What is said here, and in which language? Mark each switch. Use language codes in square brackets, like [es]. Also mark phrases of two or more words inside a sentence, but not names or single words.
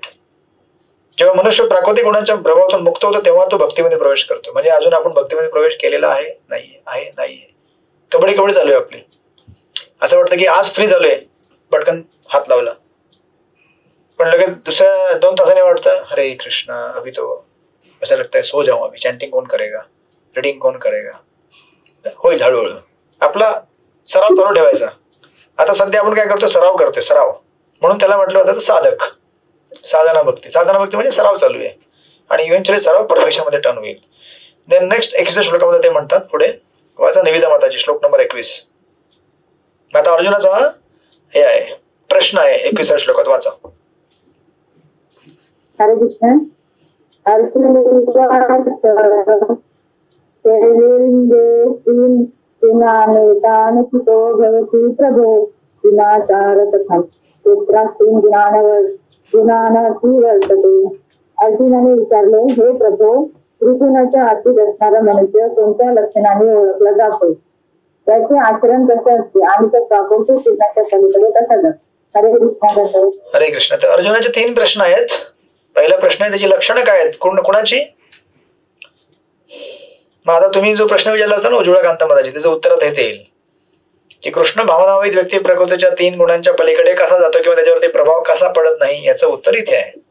[mr] जेव्हा मनुष्य प्राकृतिक गुणांच्या प्रभावातून मुक्त होतो तेव्हा तो भक्तीमध्ये प्रवेश करतो. म्हणजे अजून आपण भक्तीमध्ये प्रवेश केलेला आहे नाहीये. कबड्डी चालू आहे आपली. असं वाटतं की आज फ्री झालोय, पटकन हात लावला, पण लगेच दुसऱ्या 2 तासाने वाटतं हरे कृष्णा [hi] अभी तो ऐसा लगता है सो जाऊं, अभी चैंटिंग कौन करेगा, रीडिंग कौन करेगा. [mr] होईल हळूहळू. आपला सराव चालू ठेवायचा. आता सध्या आपण काय करतो? सराव करतोय. सराव म्हणून त्याला म्हटलं होतं साधक. साधना भक्ती म्हणजे सराव चालू आहे आणि इव्हेंच्युअली सराव परफेक्शन मध्ये टर्न होईल. [en] then next [mr] 21व्या श्लोकामध्ये ते म्हणतात पुढे वाचा निवेदा माताजी श्लोक नंबर 21. आता अर्जुनाचा हे आहे प्रश्न आहे 21व्या श्लोकात. वाचा. हरे कृष्ण. [sa] अर्जुन भवती प्रभो विनाचार तथा वर्तते. [mr] अर्जुनाने विचारले हे प्रभो त्रिगुणाच्या आतीत असणारा मनुष्य कोणत्या लक्षणाने ओळखला जातो, त्याचे आचरण कसे असते आणि तो प्राकृतिक गुणाच्या पलीकडे कसा जातो. हरे कृष्ण. हरे कृष्ण. तर अर्जुनाचे 3 प्रश्न आहेत. पहिला प्रश्न आहे त्याची लक्षणं काय आहेत, कोणाची. मग आता तुम्ही जो प्रश्न विचारला होता ना उज्ज्वला कांता माताजी, त्याचं उत्तर आता येईल. की कृष्ण भावनावित व्यक्ती प्रकृतीच्या 3 गुणांच्या पलीकडे कसा जातो किंवा त्याच्यावरती प्रभाव कसा पडत नाही याचं उत्तर इथे आहे.